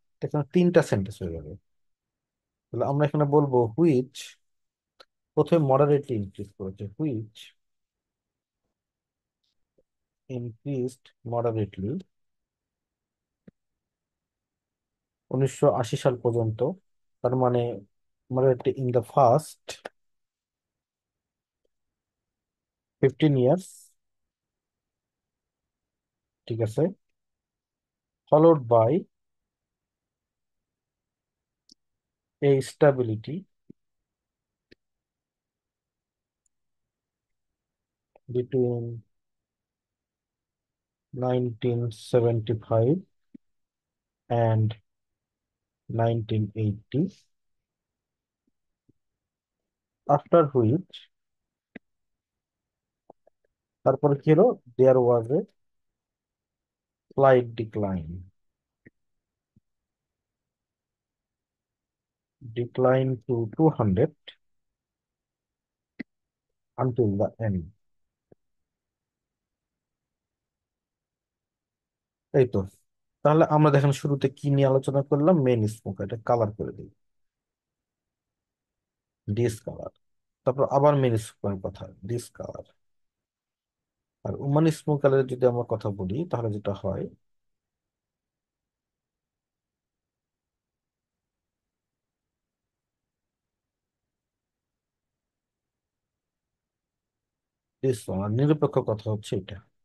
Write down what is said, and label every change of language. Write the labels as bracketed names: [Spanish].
[Bangla] এখানে তিনটা সেন্টেন্স হয়ে যাবে। তাহলে আমরা এখানে বলবো হুইচ, প্রথমে মডারেটলি ইনক্রিজ করেছে, [English] which increased moderately [Bangla] 1980 সাল পর্যন্ত। তার মানে [English] moderately in the first 15 years, [Bangla] ঠিক আছে, [English] followed by a stability between 1975 and 1980, after which, [Bangla] তারপরে কি হলো, [English] there was a slight decline to 200 until the end. [Bangla] এই তো। তাহলে আমরা দেখেন শুরুতে কি নিয়ে আলোচনা করলাম, মেন স্মোক, এটা কালার করে দিই, ডিসকালার। তারপর আবার মেন স্মোকের কথা, ডিসকালার। আর উমান স্মোকারের যদি আমরা কথা বলি তাহলে যেটা হয়, ডিসকালার নিরপেক্ষ কথা হচ্ছে এটা।